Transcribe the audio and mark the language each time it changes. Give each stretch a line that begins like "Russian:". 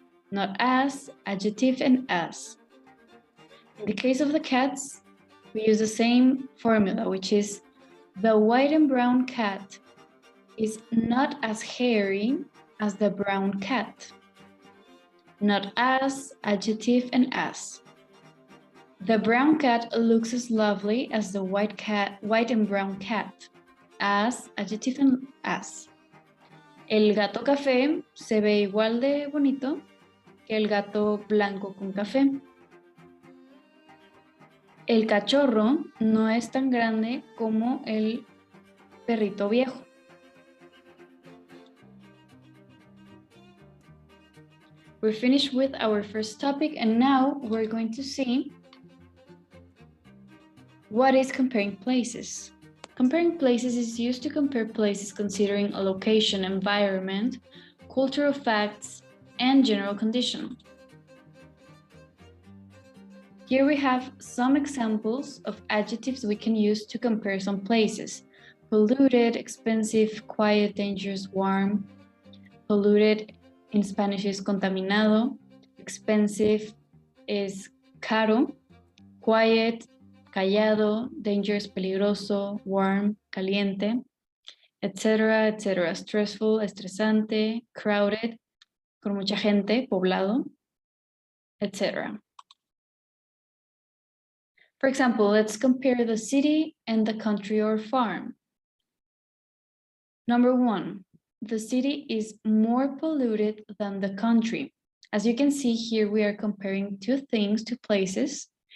English: Not as, adjective, and as. In the case of the cats, we use the same formula, which is the white and brown cat is not as hairy as the brown cat. Not as, adjective, and as. The brown cat looks as lovely as the white and brown cat. As, adjective, and as.
Spanish: El gato café se ve igual de bonito que el gato blanco con café. El cachorro no es tan grande como el perrito viejo.
English: We're finished with our first topic, and now we're going to see what is comparing places. Comparing places is used to compare places considering a location, environment, cultural facts, and general condition. Here we have some examples of adjectives we can use to compare some places. Polluted, expensive, quiet, dangerous, warm. Polluted in Spanish is contaminado. Expensive is caro. Quiet, callado. Dangerous, peligroso. Warm, caliente, etc., etc. Stressful, estresante. Crowded,
Spanish: con mucha gente, poblado,
English: etc. For example, let's compare the city and the country or farm. Number one, the city is more polluted than the country. As you can see here, we are comparing two things, two places.